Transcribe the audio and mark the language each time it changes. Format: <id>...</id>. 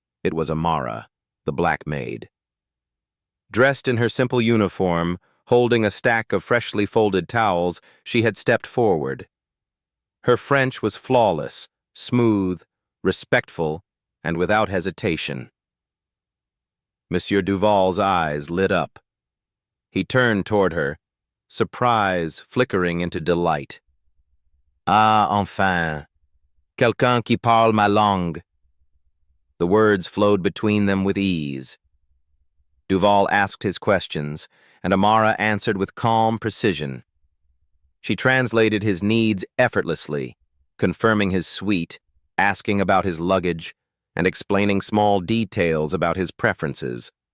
<en>It was Amara, the black maid. Dressed in her simple uniform, holding a stack of freshly folded towels, she had stepped forward. Her French was flawless, smooth, respectful, and without hesitation. Monsieur Duval's eyes lit up. He turned toward her, surprise flickering into delight.</en> <fr>"Ah, enfin, quelqu'un qui parle ma langue."</fr> <en>The words flowed between them with ease. Duval asked his questions, and Amara answered with calm precision. She translated his needs effortlessly, confirming his suite, asking about his luggage, and explaining small details about his preferences.</en>